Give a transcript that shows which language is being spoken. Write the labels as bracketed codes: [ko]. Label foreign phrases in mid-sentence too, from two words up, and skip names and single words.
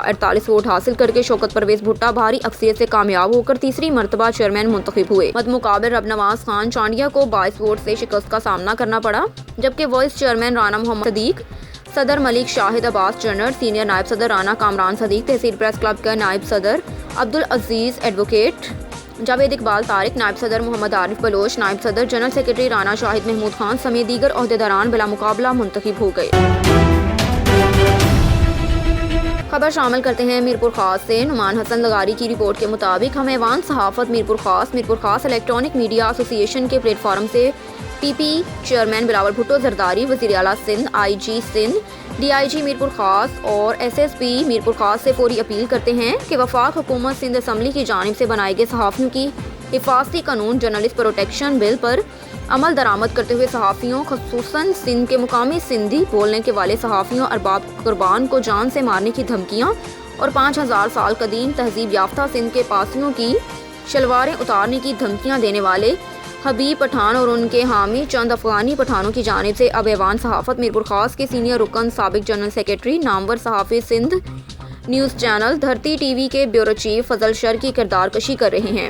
[ur] 48 ووٹ حاصل کر کے شوکت پرویز بھٹہ بھاری اکثریت سے کامیاب ہو کر تیسری مرتبہ چیئرمین منتخب ہوئے. مدمقابل رب نواز خان چانڈیہ کو 22 ووٹ سے شکست کا سامنا کرنا پڑا، جبکہ [en] vice chairman [ur] رانا محمد صدیق، صدر ملک شاہد عباس جنرل، سینئر نائب صدر رانا کامران صدیق، تحصیل پریس کلب کا نائب صدر عبد العزیز ایڈووکیٹ جاوید اقبال طارق، نائب صدر محمد عارف بلوچ، نائب صدر [en] general secretary [ur] رانا شاہد محمود خان سمیت دیگر عہدیداران بلا مقابلہ منتخب ہو گئے. خبر شامل کرتے ہیں میرپور خاص سے. نعمان حسن لغاری کی رپورٹ کے مطابق ہم ایوان صحافت میرپور خاص الیکٹرانک میڈیا ایسوسی ایشن کے پلیٹ فارم سے پی پی چیئرمین بلاول بھٹو زرداری، وزیر اعلیٰ سندھ، آئی جی سندھ، ڈی آئی جی میرپور خاص اور ایس ایس پی میرپور خاص سے فوری اپیل کرتے ہیں کہ وفاق حکومت سندھ اسمبلی کی جانب سے بنائے گئے صحافیوں کی حفاظتی قانون جرنلسٹ پروٹیکشن بل پر عمل درآمد کرتے ہوئے صحافیوں، خصوصاً سندھ کے مقامی سندھی بولنے کے والے صحافیوں ارباب قربان کو جان سے مارنے کی دھمکیاں اور 5000 سال قدیم تہذیب یافتہ سندھ کے پاسیوں کی شلواریں اتارنے کی دھمکیاں دینے والے حبیب پٹھان اور ان کے حامی چند افغانی پٹھانوں کی جانب سے اب ایوان صحافت میرپور خاص کے سینئر رکن، سابق [en] general secretary, [ur] نامور صحافی سندھ نیوز چینل دھرتی ٹی وی کے [en] bureau chief [ur] فضل شر کی کردار کشی کر رہے ہیں.